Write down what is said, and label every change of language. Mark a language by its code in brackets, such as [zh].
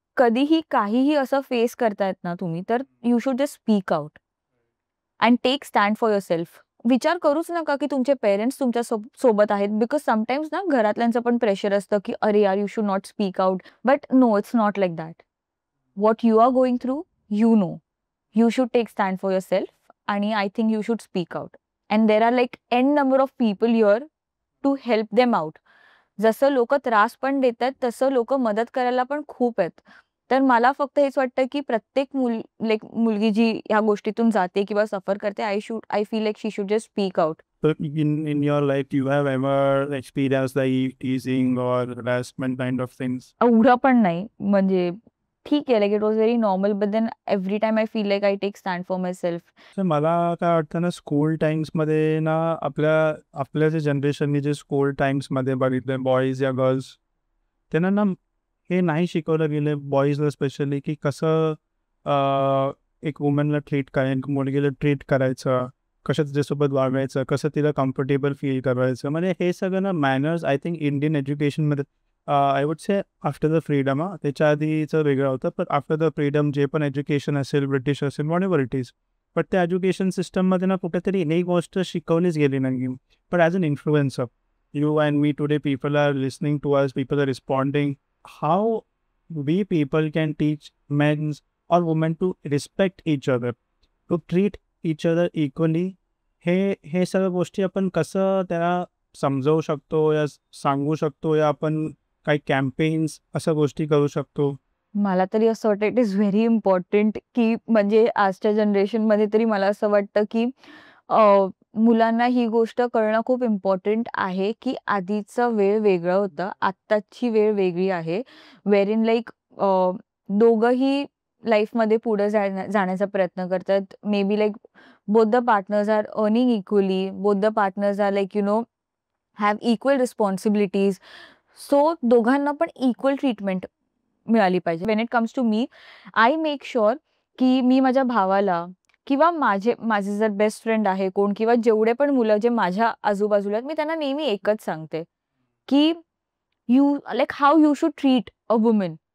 [mr] कधीही काहीही असं फेस करतायत ना तुम्ही, [en] तर you should just speak out and take stand for yourself. [mr] विचार करूच नका की तुमचे पेरेंट्स तुमच्या सोबत आहेत, बिकॉज समटाईम्स ना घरातल्यांचं पण प्रेशर असतं की अरे यार, [en] You should not speak out. But no, it's not like that. What you are going through, you know. You should take stand for yourself, and I think you should speak out. And there are like n number of people here to help them out. [mr] जसं लोक त्रास पण देतात तसं लोक मदत करायला पण खूप आहेत. तर मला फक्त हेच वाटतं की प्रत्येक मुलगी जी ह्या गोष्टीतून जाते किंवा सफर करते, [en] I feel like she should just speak out. So in your life, you have ever experienced like teasing or harassment kind of things? [mr] एवढं पण नाही, म्हणजे ठीक आहे, [en] Like it was very normal, but then every time I feel like I take stand for myself. [mr] तर मला काय वाटतं ना, स्कूल टाइम्समध्ये ना आपल्या जे जनरेशननी जे स्कूल टाइम्समध्ये बघितले बॉईज या गर्ल्स, त्यांना ना हे नाही शिकवलं गेलं बॉईजला स्पेशली की कसं एक वुमनला ट्रीट करायचं, मुलगीला ट्रीट करायचं, कसं तिच्यासोबत वागायचं, कसं तिला कम्फर्टेबल फील करायचं. म्हणजे हे सगळं ना मॅनर्स आय थिंक इंडियन एज्युकेशनमध्ये I would say after the freedom, त्याच्या आधीचं वेगळं होतं, पण आफ्टर द फ्रीडम जे पण एज्युकेशन असेल, ब्रिटिश असेल, what ever it is, but त्या एज्युकेशन सिस्टममध्ये ना कुठेतरी ही गोष्ट शिकवलीच गेली नाही. [en] But as an influencer, you and me today, people are listening to us, people are responding, how we people can teach men or women to respect each other, to treat each other equally. [mr] हे सगळ्या गोष्टी आपण कसं त्याला समजावू शकतो या सांगू शकतो, या आपण काही कॅम्पेन्स अशा गोष्टी करू शकतो? मला तरी असं वाटतं इट इज व्हेरी इम्पॉर्टंट की म्हणजे आजच्या जनरेशनमध्ये तरी मला असं वाटतं की मुलांना ही गोष्ट कळणं खूप इम्पॉर्टंट आहे की आधीचा वेळ वेगळा होता, आत्ताची वेळ वेगळी आहे. वेअर इन लाईक दोघंही लाईफमध्ये पुढे जाण्याचा प्रयत्न करतात. [en] Maybe like both the partners are earning equally, both the partners are like have equal responsibilities. [mr] So दोघांना पण इक्वल ट्रीटमेंट मिळाली पाहिजे. Wien it comes to मी, I make sure की मी माझ्या भावाला किंवा माझे जर बेस्ट फ्रेंड आहे कोण किंवा जेवढे पण मुलं जे माझ्या आजूबाजूला आहेत, मी त्यांना नेहमी एकच सांगते की [en] You like how you should treat a woman.